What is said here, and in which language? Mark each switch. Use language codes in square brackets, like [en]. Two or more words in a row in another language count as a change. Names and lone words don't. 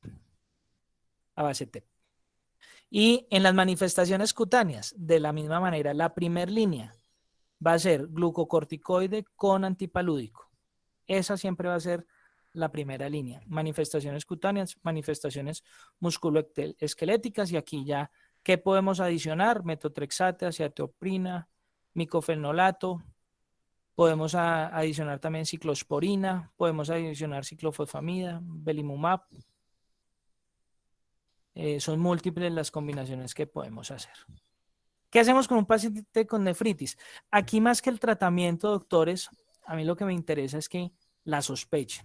[es] Y en las manifestaciones cutáneas, de la misma manera, la primera línea va a ser glucocorticoide con antipalúdico. Esa siempre va a ser la primera línea. Manifestaciones cutáneas, manifestaciones musculoesqueléticas, y aquí ya, ¿qué podemos adicionar? Metotrexate, acetoprina, micofenolato, podemos adicionar también ciclosporina, podemos adicionar ciclofosfamida, belimumab. Son múltiples las combinaciones que podemos hacer. ¿Qué hacemos con un paciente con nefritis? Aquí más que el tratamiento, doctores, a mí lo que me interesa es que la sospechen.